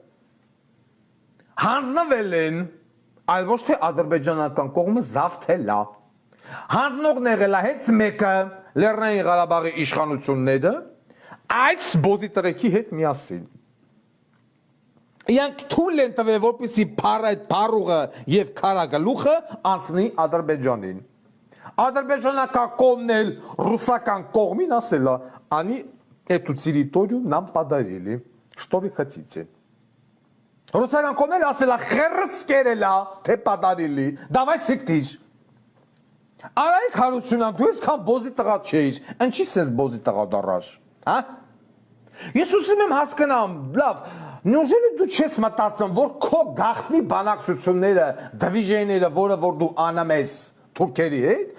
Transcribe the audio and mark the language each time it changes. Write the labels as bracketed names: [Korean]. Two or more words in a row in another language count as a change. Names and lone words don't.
[Armenian] հանձնվել են, այլ ոչ թե ադրբեջանական կողմը զավթել է, հանձնողն եղել է հենց մեկը Լեռնային Ղարաբաղի իշխանությունները, այս բոզի տղեկի հետ միասին։ Իրանք թույլ են տվել, որպեսզի այդ փառուղը եւ քարագլուխը անցնի Ադրբեջանին։ Ադրբեջանական կողմն էլ ռուսական կողմին ասելա, [Russian] они эту территорию нам подарили. Что вы хотите? [Armenian] Ռուսական կողմն էլ ասելա, խերս կերելա, թե подарили. Давай сектиш։ Արայք Հարությունյան, դու այսքան բոզի տղա չէիր, ինչի՞ սենց բոզի տղա դառաշ, հա։ Ես ուզում եմ հասկանամ, լավ, նույնիսկ դու չես մտածում, որ քո գաղտնի բանակցությունները, դիվիժենները, որը որ դու անում ես թուրքերի հետ,